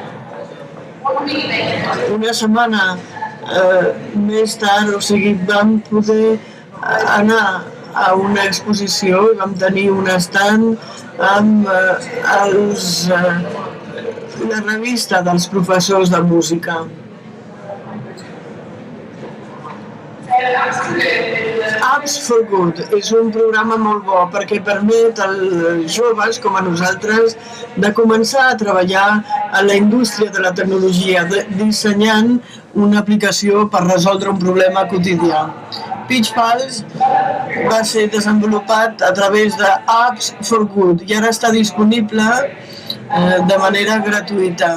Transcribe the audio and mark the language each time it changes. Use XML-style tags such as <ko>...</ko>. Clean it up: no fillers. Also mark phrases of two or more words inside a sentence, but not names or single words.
<ca>Una setmana més tard, o sigui, vam poder anar a una exposició i vam tenir un stand amb la revista dels professors de música. Apps for Good és un programa molt bo perquè permet als joves com a nosaltres de començar a treballar a la indústria de la tecnologia, dissenyant una aplicació per resoldre un problema quotidià. PitchPals va ser desenvolupat a través de Apps for Good i ara està disponible de manera gratuïta.</ca>